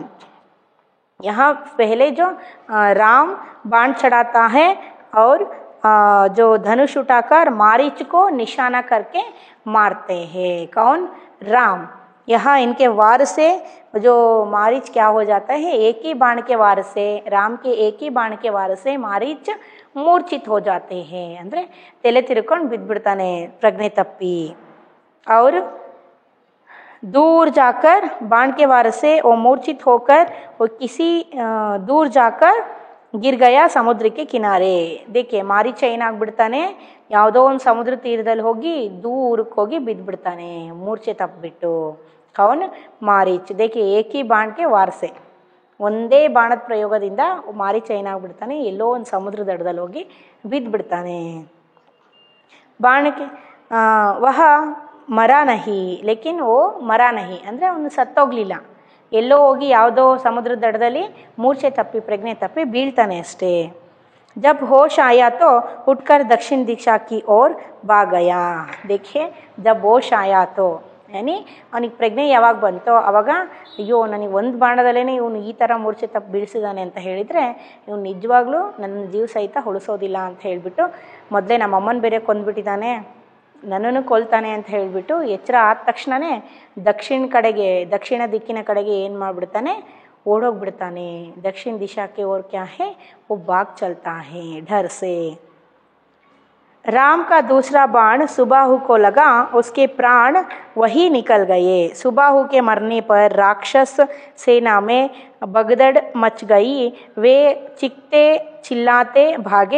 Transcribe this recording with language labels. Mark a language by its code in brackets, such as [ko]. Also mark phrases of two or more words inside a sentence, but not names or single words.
[hi] यहाँ पहले जो राम बाण चढ़ाता है और जो धनुष उठाकर मारीच को निशाना करके मारते हैं, कौन, राम। यहाँ इनके वार से जो मारीच क्या हो जाता है, एक ही बाण के वार से, राम के एक ही बाण के वार से मारीच मूर्छित हो जाते हैं, [kn] ಅಂದರೆ ತಲೆ ತಿರ್ಕೊಂಡು ಬಿದ್ದುಬಿಡ್ತಾನೆ ಪ್ರಜ್ಞೆ ತಪ್ಪಿ। [hi] और दूर जाकर बाण के वार से वो मूर्छित होकर वो किसी दूर जाकर गिर गया समुद्र के किनारे। [kn] देखिए ಮಾರೀಚ ಏನಾಗ್ಬಿಡ್ತಾನೆ, ಯಾವುದೋ ಒಂದು ಸಮುದ್ರ ತೀರದಲ್ಲಿ ಹೋಗಿ ದೂರಕ್ಕೆ ಹೋಗಿ ಬಿದ್ದುಬಿಡ್ತಾನೆ ಮೂರ್ಛೆ ತಪ್ಪಿಬಿಟ್ಟು, ಕೌನ್, ಮಾರೀಚ್। [hi] देखिए एक ही बाण के वार से, [kn] ಒಂದೇ ಬಾಣದ ಪ್ರಯೋಗದಿಂದ ಮಾರೀಚ ಏನಾಗ್ಬಿಡ್ತಾನೆ, ಎಲ್ಲೋ ಒಂದು ಸಮುದ್ರ ದಡದಲ್ಲಿ ಹೋಗಿ ಬಿದ್ದುಬಿಡ್ತಾನೆ। ಬಾಣ [hi] के वह मरा नहीं, लेकिन वो मरा नहीं [kn] ಅಂದರೆ ಅವನು ಸತ್ತೋಗ್ಲಿಲ್ಲ, ಎಲ್ಲೋ ಹೋಗಿ ಯಾವುದೋ ಸಮುದ್ರ ದಡದಲ್ಲಿ ಮೂರ್ಛೆ ತಪ್ಪಿ ಪ್ರಜ್ಞೆ ತಪ್ಪಿ ಬೀಳ್ತಾನೆ ಅಷ್ಟೇ। [hi] जब होश आया तो उठकर दक्षिण दिशा की ओर भाग गया। देखिए जब होश आया तो, यानी [kn] ಅವನಿಗೆ ಪ್ರಜ್ಞೆ ಯಾವಾಗ ಬಂತೋ ಆವಾಗ, ಅಯ್ಯೋ ನನಗೆ ಒಂದು ಬಾಣದಲ್ಲೇ ಇವನು ಈ ಥರ ಮೂರ್ಛೆ ತಪ್ಪು ಬೀಳಿಸಿದಾನೆ ಅಂತ ಹೇಳಿದರೆ ಇವನು ನಿಜವಾಗ್ಲೂ ನನ್ನ ಜೀವ ಸಹಿತ ಉಳಿಸೋದಿಲ್ಲ ಅಂತ ಹೇಳಿಬಿಟ್ಟು, ಮೊದಲೇ ನಮ್ಮಮ್ಮನ ಬೇರೆ ಕೊಂದ್ಬಿಟ್ಟಿದ್ದಾನೆ, ನನ್ನನ್ನು ಕೊಲ್ತಾನೆ ಅಂತ ಹೇಳಿಬಿಟ್ಟು ಎಚ್ಚರ ಆದ ತಕ್ಷಣವೇ ದಕ್ಷಿಣ ದಿಕ್ಕಿನ ಕಡೆಗೆ ಏನು ಮಾಡಿಬಿಡ್ತಾನೆ, ಓಡೋಗ್ಬಿಡ್ತಾನೆ। [hi] दक्षिण दिशा के ओर क्या है, वो भाग चलता है डर से। राम का दूसरा बाण सुबाहु को लगा, उसके प्राण वही निकल गए। सुबाहु के मरने पर राक्षस सेना में भगदड़ मच गई, वे चीखते चिल्लाते भागे।